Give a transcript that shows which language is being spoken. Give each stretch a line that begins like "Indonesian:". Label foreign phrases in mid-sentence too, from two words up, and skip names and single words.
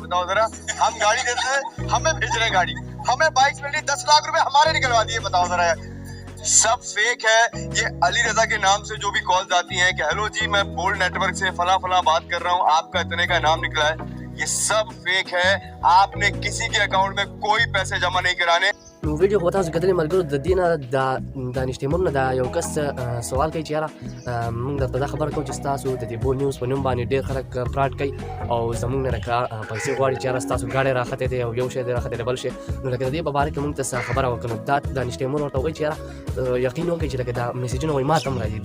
Urdu: بتاؤ ذرا، ہم گاڑی دیتے ہیں، ہمیں بھیج رہے ہیں گاڑی، ہمیں بائیک مل رہی 10 لاکھ روپے ہمارے نکلوا دیے. بتاؤ ذرا، سب فیک ہے. یہ علی رضا کے نام سے جو بھی کالز آتی ہیں کہ ہیلو جی میں بولڈ نیٹ ورک سے فلاں فلاں بات کر رہا ہوں، آپ کا اتنے کا نام نکلا ہے، یہ سب فیک ہے. آپ نے کسی کے اکاؤنٹ میں کوئی پیسے جمع نہیں کرانے.
Pashto: نو ویډیو خو تاسو کتلی ملګرو، د دې نه د دانش تیمور نه دا یو کس سوال کوي چې یاره موږ درته دا خبره کوو چې ستاسو د دې بول نیوز په نوم باندې ډېر خلک فراډ کوي او زموږ نه لکه پیسې غواړي چې یاره ستاسو ګاډی راختې دی او یو شی دی راختې دی بل شی. نو لکه د دې په باره کې موږ ته څه خبره وکړو، دا دانش تیمور ورته وایي چې یاره یقین وکړئ چې لکه دا میسیجونه وایي ما ته هم راځي.